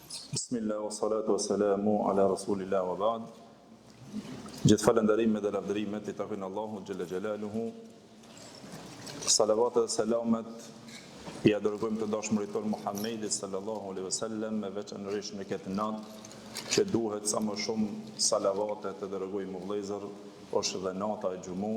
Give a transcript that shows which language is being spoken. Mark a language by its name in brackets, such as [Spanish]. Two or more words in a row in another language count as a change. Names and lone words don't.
[Arabic] بسم الله، والصلاة والسلام على رسول الله وبعد. [Albanian] Gjithë falënderimet dhe lavdërimet i takojnë [Arabic] الله جل جلاله. [Albanian] Salavat dhe selamet i adërgojmë të dashmërit tonë Muhammedit [Arabic] صلى الله عليه وسلم, [Albanian] me veçanërisht në këtë natë që duhet sa më shumë salavate të dërgojmë vëllezër, është dhe nata e xumu.